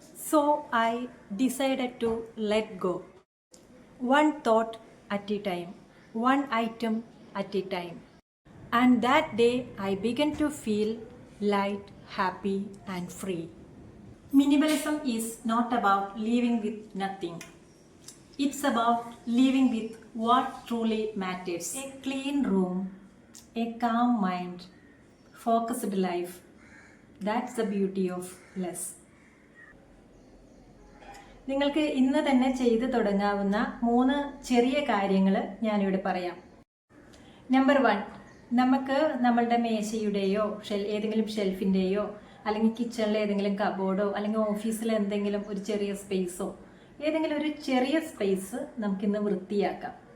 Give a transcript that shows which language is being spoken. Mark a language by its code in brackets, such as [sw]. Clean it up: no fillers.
[en] So I decided to let go, one thought at a time, one item at a time. And that day I began to feel light, happy and free. Minimalism is not about living with nothing. It's about living with what truly matters. A clean room, a calm mind, focused life. That's the beauty of less. [ml] നിങ്ങൾക്ക് ഇന്ന് തന്നെ ചെയ്തു തുടങ്ങാവുന്ന 3 ചെറിയ കാര്യങ്ങൾ ഞാനിവിടെ പറയാം. Number 1, നമുക്ക് നമ്മളുടെ മേശയുടെയോ ഏതെങ്കിലും ഷെൽഫിൻ്റെയോ അല്ലെങ്കിൽ കിച്ചണിലെ ഏതെങ്കിലും കബോർഡോ അല്ലെങ്കിൽ ഓഫീസിലെ എന്തെങ്കിലും ഒരു ചെറിയ സ്പേസോ, ഏതെങ്കിലും ഒരു ചെറിയ സ്പേസ് നമുക്കിന്ന് വൃത്തിയാക്കാം.